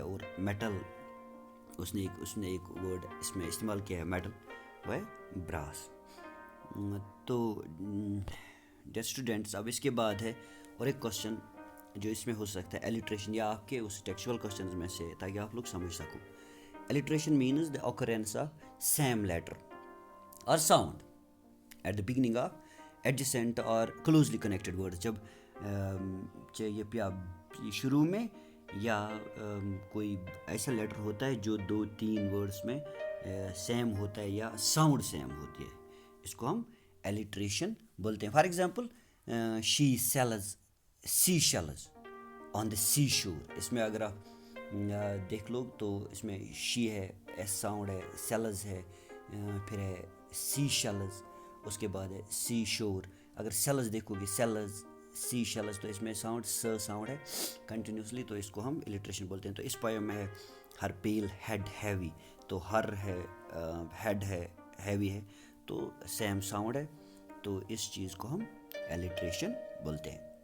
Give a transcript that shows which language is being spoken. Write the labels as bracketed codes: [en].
[ur] اور میٹل اس نے ایک ورڈ اس میں استعمال کیا ہے, میٹل وہ ہے براس. تو ڈیئر اسٹوڈنٹس اب اس کے بعد ہے اور ایک کوشچن جو اس میں ہو سکتا ہے ایلیٹریشن, یا آپ کے اس ٹیکسچوئل کوشچنز میں سے, تاکہ آپ لوگ سمجھ سکو. [en] Alliteration means the occurrence of same letter or sound at the beginning of adjacent or closely connected words. [ur] جب یہ شروع میں یا کوئی ایسا لیٹر ہوتا ہے جو 2-3 ورڈس میں سیم ہوتا ہے یا ساؤنڈ سیم ہوتی ہے, اس کو ہم alliteration بولتے ہیں. For example [en] she sells seashells on the seashore. [ur] اس میں اگر آپ دیکھ لو تو اس میں شی ہے, ایس ساؤنڈ ہے, سیلز ہے, پھر ہے سی شیلز, اس کے بعد ہے سی شور. اگر سیلز دیکھو گے, سیلز, سی شیلز, تو اس میں ساؤنڈ ساؤنڈ ہے کنٹینیوسلی, تو اس کو ہم الٹریشن بولتے ہیں. تو اس پویم میں ہے ہر پیل ہیڈ ہیوی, تو ہر ہے ہیڈ ہے ہیوی ہے, تو سیم ساؤنڈ ہے, تو اس چیز کو ہم الٹریشن بولتے ہیں.